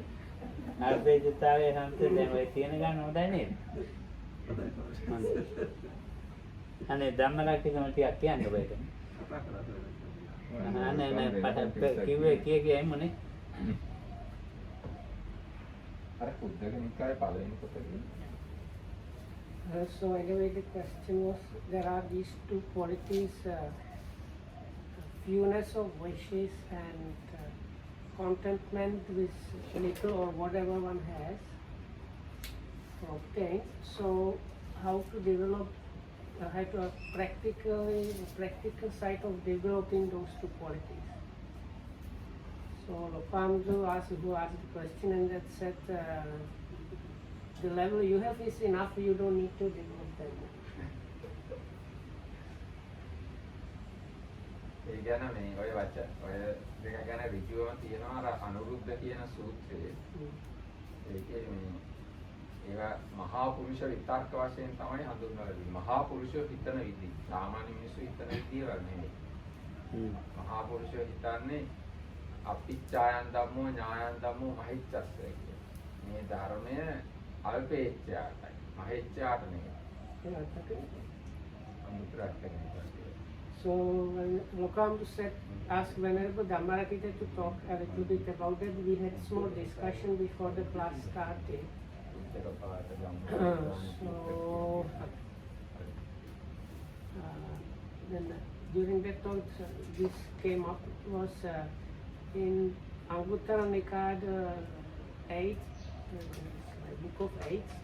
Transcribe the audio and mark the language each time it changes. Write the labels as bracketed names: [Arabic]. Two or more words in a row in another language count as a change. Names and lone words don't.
[Sinhala] අල්පේච්ඡතාවය සන්තුෂ්ඨිය දැන් ඔය කියන ගාන හොඳයි නේද? හොඳයි. අනේ ධම්මලක්ෂණ ටිකක් කියන්න බෑද? නෑ පට කිව්වේ එමුනේ. අර කුද්දක නිකායේ පළවෙනි පොතේ. [English] So anyway, the question was, there are these two qualities, fewness of wishes and contentment with little or whatever one has obtained. So how to develop, how to practical side of developing those two qualities. So Lopamjo asked the question, and that said, the level you have is enough, you don't need to develop them. [Sinhala] ඒ ගැන මේ ඔය ඔය දෙක ගැන ඍජුවම තියෙනවා අර අනුරුද්ධ කියන සූත්‍රයේ. ඒකේ මේ ඒවා මහා පුරුෂ විතර්ක වශයෙන් තමයි හඳුන්වලා තියෙන්නේ. මහා පුරුෂෝ හිතන විදිහ. සාමාන්‍ය මිනිස්සු හිතන විදිහ නෙමෙයි. මහා පුරුෂෝ හිතන්නේ [Pali] අපිච්ඡායන් ධම්මෝ ඥායන් ධම්මෝ මහිච්ඡස්ස [Sinhala] කියන්නේ. මේ ධර්මය අල්පේච්ඡාටයි. මහිච්ඡාට නෙමෙයි. [English] So when Lokambu said, asked Venerable Dhammarakita to talk a little bit about it, we had small discussion before the class started. Then during that talk, this came up was in Anguttara Nikaya 8, book of 8.